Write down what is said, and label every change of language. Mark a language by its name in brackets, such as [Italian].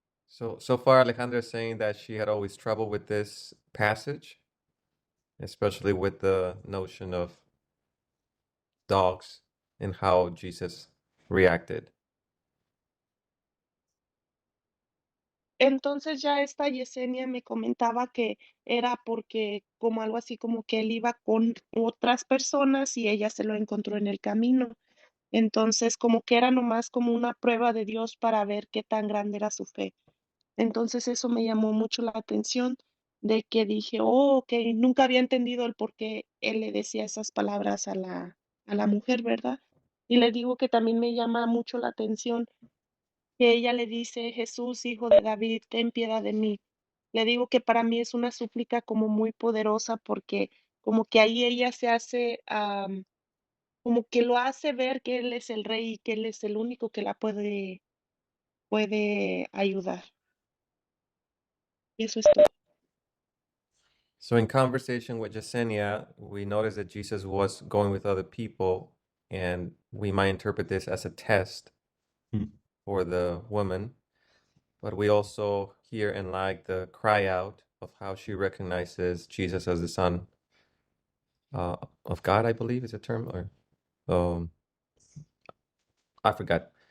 [English] So far, Alejandra is saying that she had always trouble with this passage, especially with the notion of dogs and how Jesus reacted. [Spanish] Entonces ya esta Yesenia me comentaba que era porque como algo así como que él iba con otras personas y ella se lo encontró en el camino. Entonces como que era nomás como una prueba de Dios para ver qué tan grande era su fe. Entonces eso me llamó mucho la atención de que dije, oh, ok, nunca había entendido el por qué él le decía esas palabras a la mujer, ¿verdad? Y le digo que también me llama mucho la atención que ella le dice, Jesús, hijo de David, ten piedad de mí. Le digo que para mí es una súplica como muy poderosa porque como que ahí ella se hace, como que lo hace ver que él es el rey y que él es el único que la puede ayudar. Y eso es todo. [English] So in conversation with Yesenia, we noticed that Jesus was going with other people, and we might interpret this as a test for the woman. But we also hear and like the cry out of how she recognizes Jesus as the Son of God, I believe is a term, or I forgot.